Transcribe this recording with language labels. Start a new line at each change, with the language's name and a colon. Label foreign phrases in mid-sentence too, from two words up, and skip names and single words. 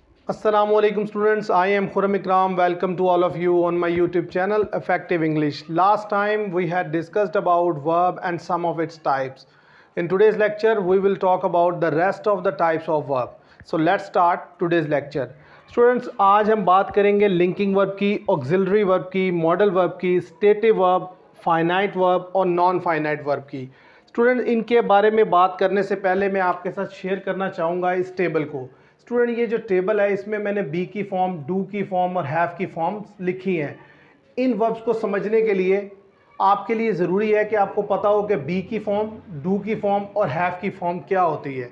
English: Assalamualaikum students, I am Khurram Ikram. Welcome to all of you on my YouTube channel Effective English. Last time we had discussed about verb and some of its types. In today's lecture we will talk about the rest of the types of verb. So let's start today's lecture. Students,
Hindi: आज हम बात करेंगे
English: linking verb
Hindi: की,
English: auxiliary verb
Hindi: की,
English: modal verb
Hindi: की,
English: stative verb, finite verb
Hindi: और
English: non finite verb
Hindi: की. स्टूडेंट, इनके बारे में बात करने से पहले मैं आपके साथ शेयर करना चाहूँगा इस टेबल को. स्टूडेंट, ये जो टेबल है इसमें मैंने बी की फॉर्म, डू की फॉर्म और हैव की फॉर्म लिखी हैं. इन वर्ब्स को समझने के लिए आपके लिए ज़रूरी है कि आपको पता हो कि बी की फॉर्म, डू की फॉर्म और हैव की फॉर्म क्या होती है.